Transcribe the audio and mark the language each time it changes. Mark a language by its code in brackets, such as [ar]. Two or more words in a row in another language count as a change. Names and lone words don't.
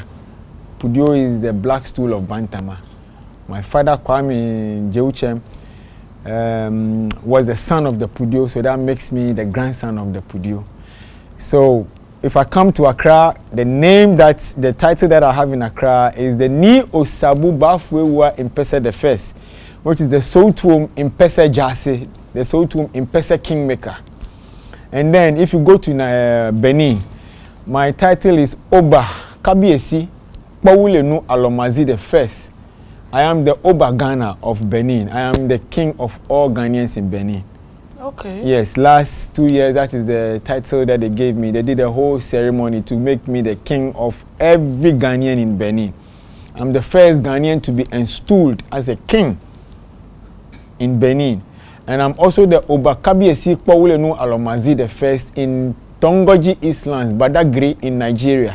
[en] Pudio is the black stool of Bantama. My father, Kwame Jeuchem, was the son of the Pudio, so that makes me the grandson of the Pudio. So, if I come to Accra, the title that I have in Accra is the Ni Osabu Baffour Awuah Mpese the First, which is the Soutuom Mpese Jase, the Soutuom Mpese Kingmaker. And then, if you go to Benin, my title is Oba Kabiesi Pawulenu Alomazi the First. I am the Oba Ghana of Benin. I am the king of all Ghanaians in Benin. Okay. Yes, last 2 years, that is the title that they gave me. They did a whole ceremony to make me the king of every Ghanaian in Benin. I'm the first Ghanaian to be installed as a king in Benin. And I'm also the Oba Kabiesi Pawulenu Alomazi the First in Tongoji Islands, Badagry in Nigeria.